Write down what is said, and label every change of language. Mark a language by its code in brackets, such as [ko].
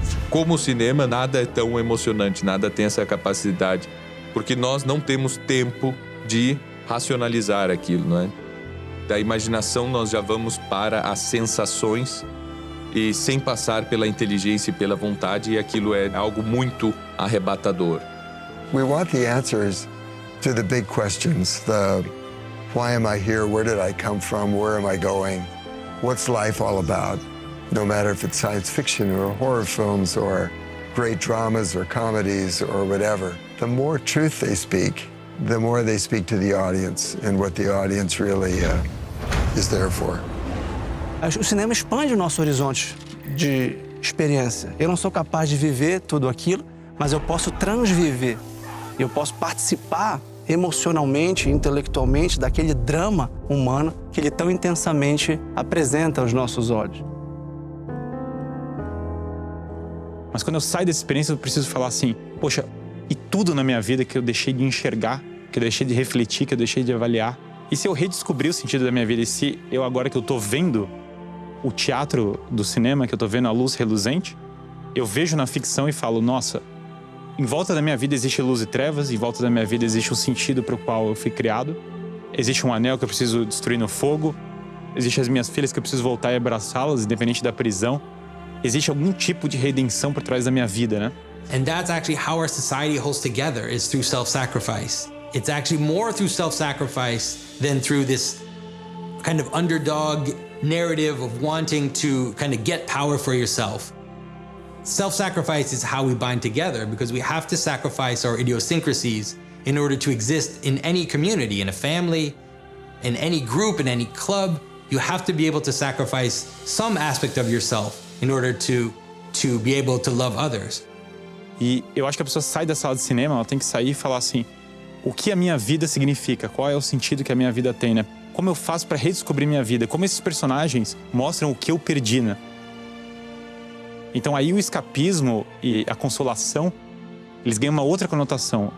[pt] Como o cinema, nada é tão emocionante, nada tem essa capacidade. Porque nós não temos tempo de racionalizar aquilo, não é? Da imaginação nós já vamos para as sensações e sem passar pela inteligência e pela vontade, e aquilo é algo muito arrebatador. [en] We want the answers to the big questions, the why am I here, where did I come from, where am I going, what's life all about? No matter if it's science fiction or horror films or great dramas or comedies or whatever. The more truth they speak, the more they speak to the audience and what the audience really is there for. [pt] O cinema expande o nosso horizonte de experiência. Eu não sou capaz de viver tudo aquilo, mas eu posso transviver. Eu posso participar emocionalmente, intelectualmente daquele drama humano que ele tão intensamente apresenta aos nossos olhos. Mas quando eu saio dessa experiência, eu preciso falar assim, poxa, e tudo na minha vida que eu deixei de enxergar, que eu deixei de refletir, que eu deixei de avaliar. E se eu redescobrir o sentido da minha vida, e se eu agora que eu tô vendo o teatro do cinema, que eu tô vendo a luz reluzente, eu vejo na ficção e falo, nossa, em volta da minha vida existe luz e trevas, em volta da minha vida existe um sentido para o qual eu fui criado, existe um anel que eu preciso destruir no fogo, existem as minhas filhas que eu preciso voltar e abraçá-las, independente da prisão, existe algum tipo de redenção por trás da minha vida, né? [en] And that's actually how our society holds together, is through self-sacrifice. It's actually more through self-sacrifice than through this kind of underdog narrative of wanting to kind of get power for yourself. Self-sacrifice is how we bind together because we have to sacrifice our idiosyncrasies in order to exist in any community, in a family, in any group, in any club. You have to be able to sacrifice some aspect of yourself in order to be able to love others. [pt] E eu acho que a pessoa sai da sala de cinema, ela tem que sair e falar assim, o que a minha vida significa? Qual é o sentido que a minha vida tem, né? Como eu faço para redescobrir minha vida? Como esses personagens mostram o que eu perdi, né? Então aí o escapismo e a consolação, eles ganham uma outra conotação.